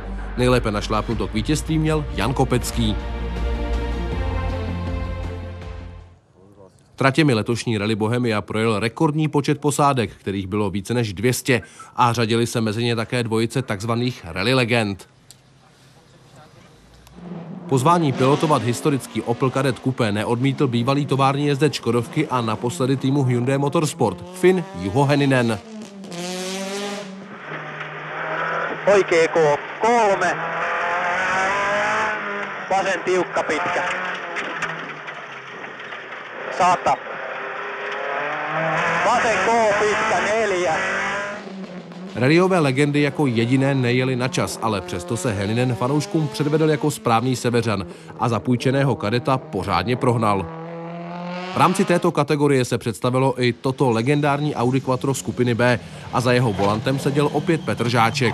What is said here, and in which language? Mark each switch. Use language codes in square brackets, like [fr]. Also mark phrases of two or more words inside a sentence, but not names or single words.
[cs] Nejlépe našlápnuto k vítězství měl Jan Kopecký. Tratěmi letošní Rally Bohemia projel rekordní počet posádek, kterých bylo více než 200, a řadili se mezi ně také dvojice takzvaných rally legend. Pozvání pilotovat historický Opel Kadett Coupé neodmítl bývalý tovární jezdec Škodovky a naposledy týmu Hyundai Motorsport, Finn Juho Hänninen. [fi] Oikea 3. Vasen tiukka pitkä. 100. Vasen pitkä 4. [cs] Rallyové legendy jako jediné nejeli na čas, ale přesto se Hänninen fanouškům předvedl jako správný Seveřan a za půjčeného kadeta pořádně prohnal. V rámci této kategorie se představilo i toto legendární Audi Quattro skupiny B a za jeho volantem seděl opět Petr Žáček.